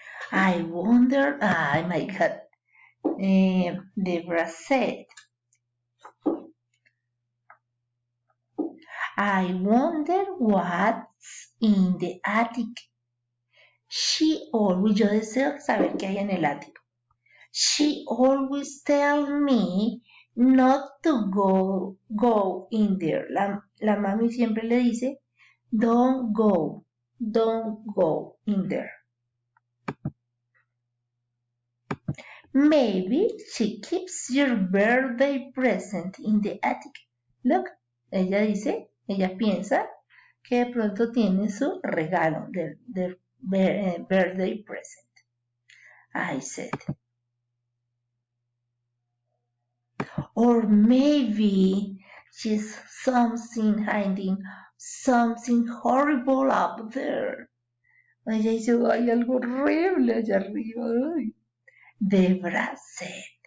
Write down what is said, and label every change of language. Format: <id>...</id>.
<en>I wonder, my God, Deborah said, I wonder what's in the attic. She always,</en> <es>yo deseo saber qué hay en el ático.</es> <en>She always tells me not to go in there.</en> <es>La mami siempre le dice,</es> <en>don't go in there. Maybe she keeps your birthday present in the attic. Look,</en> <es>ella piensa que de pronto tiene su regalo de</es> <en>birthday present. I said. Or maybe she's hiding something horrible up there.</en> <es>Ella dice, hay algo horrible allá arriba. Ay.</es> <en>Deborah said.</en>